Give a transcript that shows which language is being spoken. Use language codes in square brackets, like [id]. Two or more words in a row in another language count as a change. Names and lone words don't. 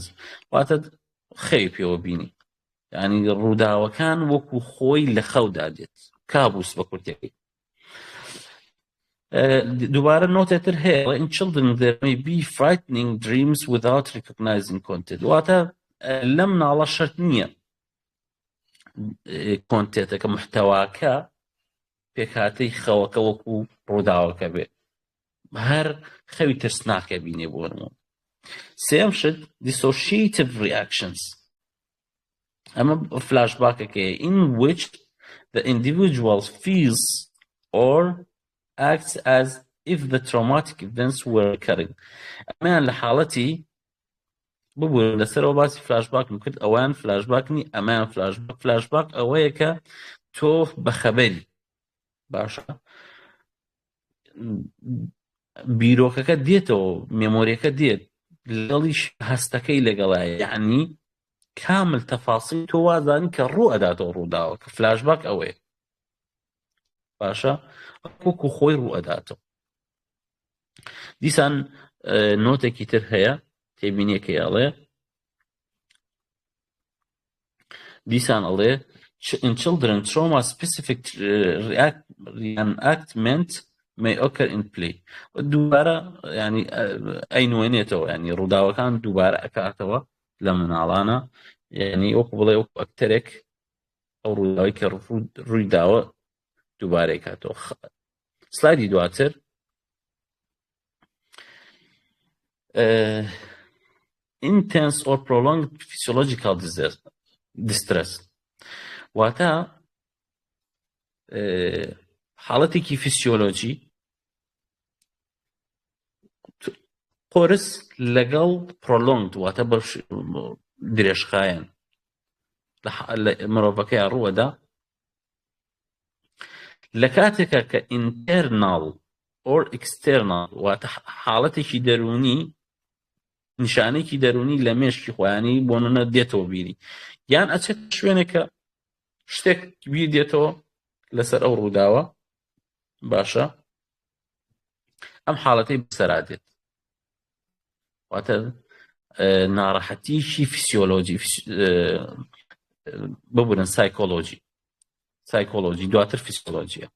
[ckb] واتە خەوی پێوە بینی ینی ڕووداوەکان وەکو خۆی لە خەودا دێت کابوس بە کورتەکەی. دوبارە نۆتێتر هەیە [en] in children there may be frightening dreams without recognizing content. [ckb] واتە لەم ناڵە شەرت نییە کۆنتێتەکە محتەواکە پێکهاتەی خەوەکە وەکو ڕووداوەکە بێت هەر خەوی ترسناکە بینێ بۆ نمونە. سێم شت [en] dissociative reactions [ckb] ئەمە فلاشباکەکەیە [en] in which the individual feels or acts as if the traumatic events were occurring. [ckb] ئەمەیان لە حاڵەتی ببوو لەسەرەوە باسی فلاشباک کرد ئەوان فلاشباکنی ئەمەیان فلاشباک ئەوەیە کە تۆ بەخەبەری باشە بیرۆکەکە دێتەوە مێمۆریەکە دێت لەگەڵیش هەستەکەی لەگەڵایە یعنی کامل تەفاصیل تۆ وازانی کە ڕوو ئەداتەوە ڕووداوە کە فلاشباک ئەوەیە باشە وەکو خۆی ڕوو ئەداتەوە. دیسان نۆتێکی تر هەیە تێبینیەکە ئەڵێ دیسان ئەڵێ [en] in children trauma specific reenactment may occur in play. [ckb] دووبارە ینی ئەینوێنێتەوە ینی ڕووداوەکان دووبارە ئەکاتەوە لە مناڵانە یعنی وەکو بڵێ وەکو ئەکتەرێک ئەو ڕووداوی کە ڕووی داوە دووبارەی کاتەوە. سلایدی دواتر [en] intense or prolonged physiological distress [ckb] واتە حاڵەتێکی فیسیۆلۆجی قۆرس لەگەڵ prolonged واتە درێژخایەن لە مرۆڤەکەی ڕووەدا لە کاتێکە کە [en] internal or external [ckb] واتە حاڵەتێکی دەرونی نیشانێکی دەرونی لە مێشکی خۆیانی بۆ نمونە دێتەوە بیری یان ئەچێت شوێنێکە شتێک بیر دێتەوە لەسەر ئەو ڕووداوە باشە ئەم حاڵەتەی بەسەرا دێت واتە ناڕەحەتیشی فیسیۆلۆجی ببورن سایکۆلۆجی دواتر فیسیۆلۆجیە.